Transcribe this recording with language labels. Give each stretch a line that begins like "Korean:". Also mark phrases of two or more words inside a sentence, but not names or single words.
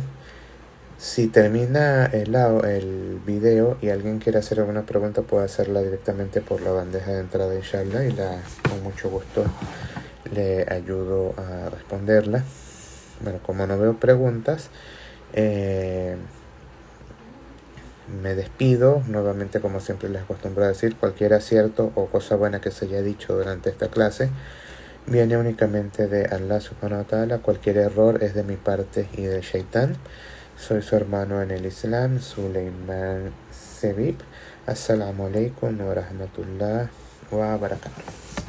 Spanish: Si termina el video y alguien quiere hacer alguna pregunta, puede hacerla directamente por la bandeja de entrada inshallah, y con mucho gusto le ayudo a responderla. Bueno, como no veo preguntas, me despido. Nuevamente, como siempre les acostumbro a decir, cualquier acierto o cosa buena que se haya dicho durante esta clase viene únicamente de Allah
Arabic: سبحانه وتعالى.
Spanish: Cualquier error es de mi parte y del shaitán. Soy su hermano en el Islam, Suleiman Sebib.
Arabic: السلام عليكم ورحمة الله وبركاته.